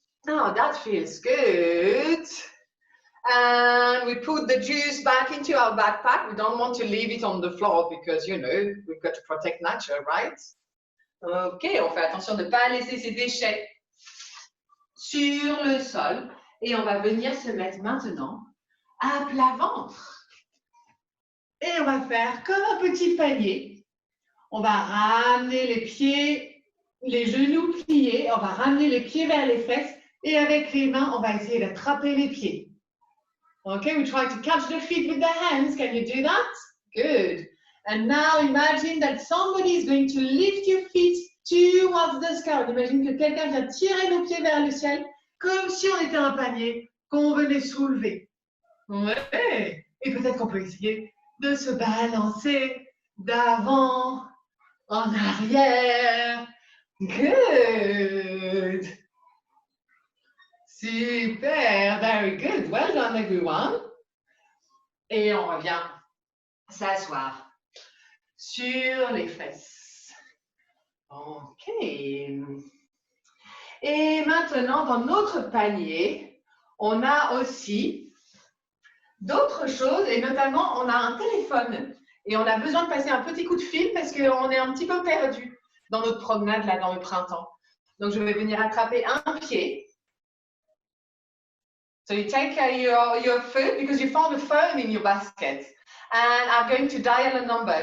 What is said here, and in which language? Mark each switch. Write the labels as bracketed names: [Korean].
[English] Oh, that feels good. And we put the juice back into our backpack. We don't want to leave it on the floor because, you know, we've got to protect nature, right? [French] Ok, on fait attention de ne pas laisser ces déchets sur le sol. Et on va venir se mettre maintenant à plat ventre. Et on va faire comme un petit panier. On va ramener les pieds, les genoux pliés. On va ramener les pieds vers les fesses. Et avec les mains, on va essayer d'attraper les pieds. [English] Okay, we try to catch the feet with the hands. Can you do that? Good. And now imagine that somebody is going to lift your feet towards the sky. [French] On imagine que quelqu'un vient tirer nos pieds vers le ciel, comme si on était un panier qu'on venait soulever. Ouais. Et peut-être qu'on peut essayer de se balancer d'avant en arrière. [English] Good. Super, very good. Well done, everyone. [French] Et on revient s'asseoir sur les fesses. OK. Et maintenant, dans notre panier, on a aussi d'autres choses, et notamment, on a un téléphone. Et on a besoin de passer un petit coup de fil parce qu'on est un petit peu perdu dans notre promenade, là, dans le printemps. Donc, je vais venir attraper un pied. [English] So you take your foot because you found a phone in your basket. And I'm going to dial a number.